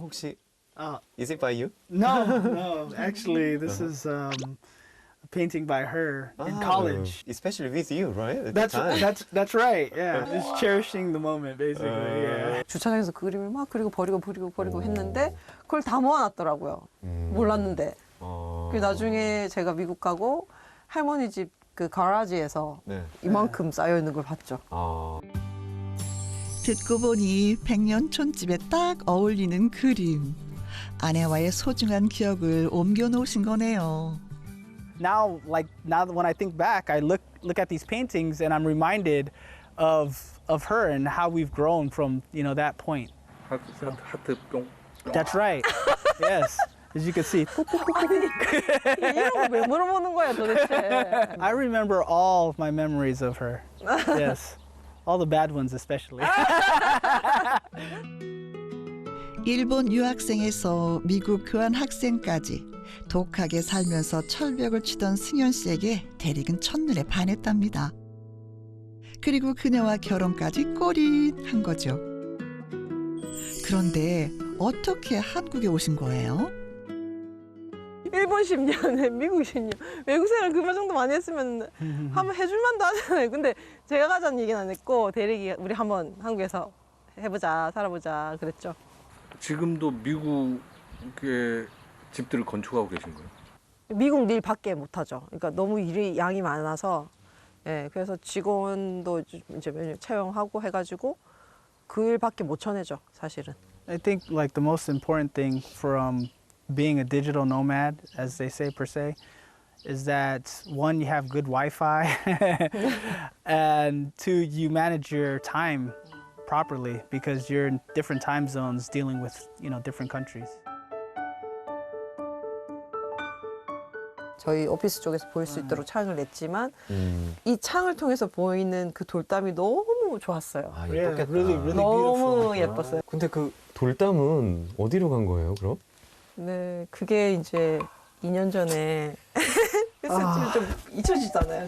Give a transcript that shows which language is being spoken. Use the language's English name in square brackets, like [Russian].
[Korean] 혹시 [English] Is it by you? No, no. Actually, this is a painting by her in college. Especially with you, right? At the time. That's right. Yeah, just cherishing the moment, basically. Yeah. [Korean] 주차장에서 그 그림을 막 그리고 버리고 했는데 그걸 다 모아놨더라고요. 몰랐는데. 그리고 나중에 제가 미국 가고 할머니 집 그 가라지에서 네. 이만큼 쌓여 있는 걸 봤죠. 듣고 보니 백년 촌집에 딱 어울리는 그림. 아내와의 소중한 기억을 옮겨 놓으신 거네요. [English] Now when I think back, I look at these paintings and I'm reminded of her and how we've grown from that point. [Korean] 하트 뿅. [English] That's right. Yes, as you can see. [Korean] 이런 거 왜 물어보는 거야 도대체. [English] I remember all of my memories of her. Yes, all the bad ones especially. [Korean] 일본 유학생에서 미국 교환 학생까지 독하게 살면서 철벽을 치던 승현 씨에게 대릭은 첫눈에 반했답니다. 그리고 그녀와 결혼까지 꼬린한 거죠. 그런데 어떻게 한국에 오신 거예요? 일본 10년에 미국 10년. 외국 생활 그 정도 많이 했으면 한번 해줄 만도 하잖아요. 근데 제가 가자는 얘기는 안 했고 대릭이 우리 한번 한국에서 해보자, 살아보자 그랬죠. 지금도 미국의 집들을 건축하고 계신 거예요? 미국 일 밖에 못 하죠. 그러니까 너무 일이 양이 많아서 그래서 직원도 이제 매년 채용하고 해가지고 그 일밖에 못 쳐내죠, 사실은. [English] I think like the most important thing from being a digital nomad, as they say per se, is that one, you have good Wi-Fi, and two, you manage your time properly because you're in different time zones dealing with different countries. [Korean] 저희 오피스 쪽에서 보일 수 있도록 창을 냈지만 이 창을 통해서 보이는 그 돌담이 너무 좋았어요. [English] Yeah, really [Korean] 너무 [English] beautiful. [Korean] 예뻤어요. 근데 그 돌담은 어디로 간 거예요, 그럼? 네, 그게 이제 2년 전에 했을지 좀 잊혀지잖아요.